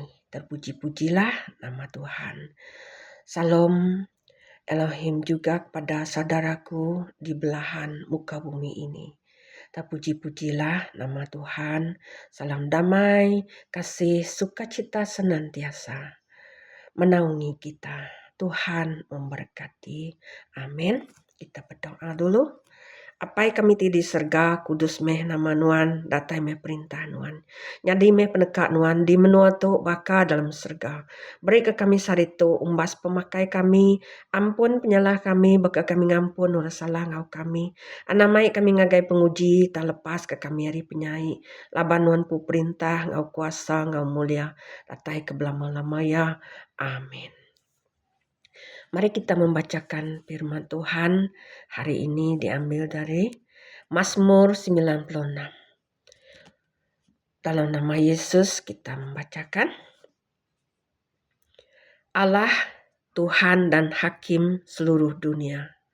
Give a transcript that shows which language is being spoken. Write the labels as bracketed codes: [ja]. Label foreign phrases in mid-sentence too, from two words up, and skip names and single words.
[id] Terpuji-pujilah nama Tuhan. Salam Elohim juga kepada saudaraku di belahan muka bumi ini. Terpuji-pujilah nama Tuhan. Salam damai, kasih, sukacita senantiasa menaungi kita. Tuhan memberkati. Amin. Kita berdoa dulu. [iba] Apai kami di serga kudus meh nama nuan, datai meh perintah nuan. Nyadi meh peneka nuan di menua tu baka dalam serga. Beri ke kami sarito umbas pemakai kami, ampun penyalah kami, baka kami ngampun ura salah ngau kami. Anamai kami ngagai penguji, tak lepas ke kami hari penyai. Laban nuan pu perintah, ngau kuasa, ngau mulia, datai ke belama-lama ya. Amin. [id] Mari kita membacakan firman Tuhan hari ini diambil dari Mazmur 96. Dalam nama Yesus kita membacakan. Allah Tuhan dan Hakim seluruh dunia.